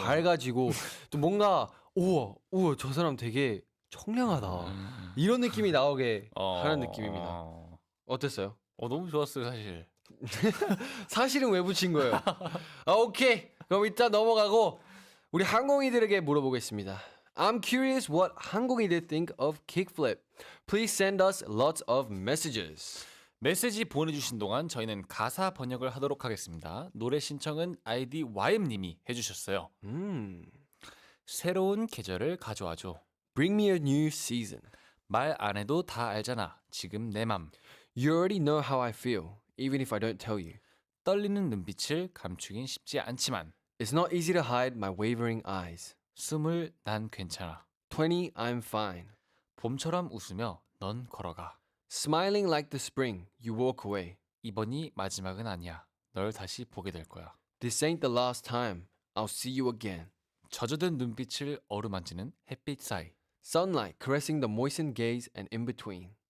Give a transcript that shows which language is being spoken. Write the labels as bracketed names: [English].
[Korean] 밝아지고 또 뭔가 우와 저 사람 되게 청량하다. 이런 느낌이 나오게 하는 느낌입니다. 어땠어요? 너무 좋았어요, 사실. 사실은 왜 붙인 거예요? 오케이. 그럼 일단 넘어가고 우리 항공이들에게 물어보겠습니다. [English] I'm curious what 항공이들 think of kickflip. Please send us lots of messages. [Korean] 메시지 보내주신 동안 저희는 가사 번역을 하도록 하겠습니다. 노래 신청은 아이디 YM님이 해주셨어요. 새로운 계절을 가져와줘. [English] Bring me a new season. [Korean] 말 안 해도 다 알잖아. 지금 내 맘. [English] You already know how I feel, even if I don't tell you. [Korean] 떨리는 눈빛을 감추긴 쉽지 않지만 [English] It's not easy to hide my wavering eyes. [Korean] 20 난 괜찮아. [English] 20, I'm fine. [Korean] 봄처럼 웃으며 넌 걸어가. Smiling like the spring, you walk away. 이번이 마지막은 아니야. 널 다시 보게 될 거야. [English] This ain't the last time. I'll see you again. [Korean] 젖어든 눈빛을 어루만지는 햇빛 사이. [English] Sunlight caressing the moistened gaze and in between.